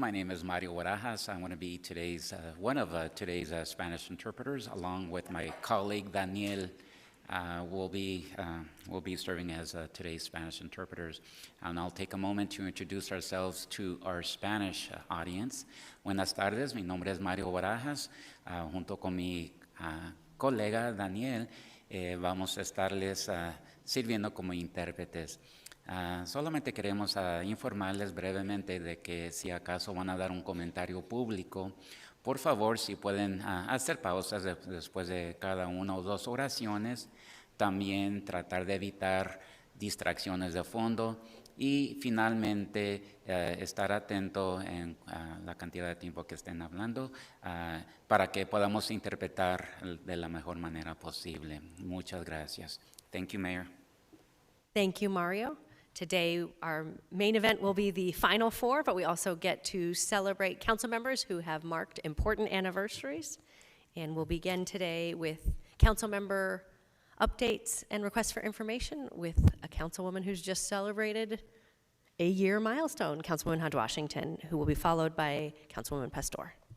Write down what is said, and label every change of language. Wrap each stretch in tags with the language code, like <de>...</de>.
<en>My name is Mario Barajas. I'm going to be one of today's Spanish interpreters, along with my colleague Daniel. Will be serving as today's Spanish interpreters. And I'll take a moment to introduce ourselves to our Spanish audience.</en> <es>Buenas tardes, mi nombre es Mario Barajas. Junto con mi colega Daniel, vamos a estarles sirviendo como intérpretes. Solamente queremos informarles brevemente de que si acaso van a dar un comentario público, por favor, si pueden hacer pausas después de cada una o dos oraciones, también tratar de evitar distracciones de fondo y finalmente estar atento en la cantidad de tiempo que estén hablando para que podamos interpretar de la mejor manera posible. Muchas gracias.</es> <en>Thank you, Mayor. Thank you, Mario. Today, our main event will be the Final Four, but we also get to celebrate council members who have marked important anniversaries. And we'll begin today with council member updates and requests for information with a councilwoman who's just celebrated a year milestone, Councilwoman Hodge Washington, who will be followed by Councilwoman Pastor.</en>